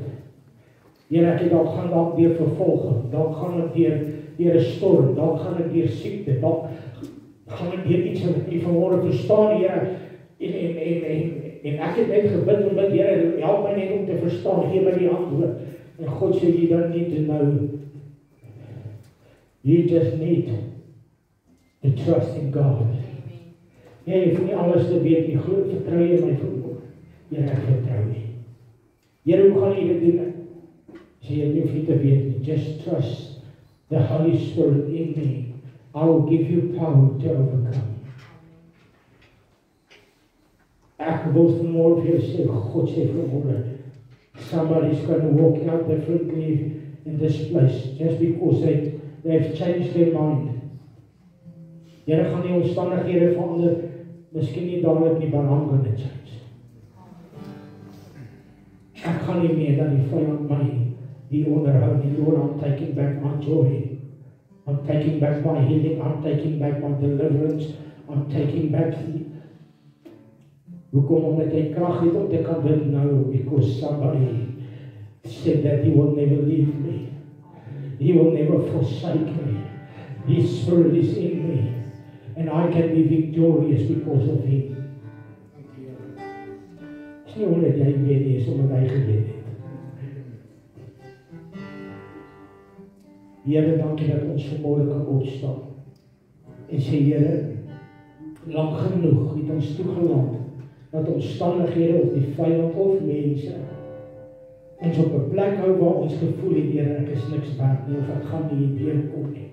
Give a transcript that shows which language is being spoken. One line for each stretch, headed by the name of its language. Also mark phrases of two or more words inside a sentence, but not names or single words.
Afrikaans: Here, ek gaan dalk deur vervolging, dalk gaan ek deur 'n storm, dalk gaan ek deur siekte, dalk gaan ek deur iets wat ek vanmôre verstaan, Here, en ek het net gebid om Here, help my net om te verstaan, gee my die antwoord. En God sê,
English: you don't need to know, you just need to trust in God.
Afrikaans: Jy hoef nie alles te weet, jy glo, vertrou jy my vanmôre. Here, ek vertrou nie. Here, hoe gaan jy dit doen? Sê jy hoef nie te weet nie,
English: just trust the Holy Spirit in me. I will give you power to overcome.
Afrikaans: Ek wil vanmôre vir jou sê, God sê vanmôre,
English: somebody's going to walk out differently in this place, just because they've changed their mind.
Afrikaans: Here gaan die omstandighede verander, miskien nie dadelik nie, maar
English: I'm going to change.
Afrikaans: Ek gaan nie meer dat die vyand my die onderhou nie.
English: Lord, I'm taking back my joy. I'm taking back my healing. I'm taking back my deliverance. I'm taking back hoekom?
Afrikaans: Omdat jy krag het om te kan bid nou,
English: because somebody said that He will never leave me. He will never forsake me. His Spirit is in me. And I can be victorious because of Him.
Afrikaans: Is nie omdat jy weet nie, is omdat hy geweet het. Here, dankie dat ons vanmôre kan opstaan en sê, Here, lang genoeg het ons toegelaat dat omstandighede of die vyand of mense ons op 'n plek hou waar ons gevoel het, Here, ek is niks werd nie, of ek gaan nie hier kom nie.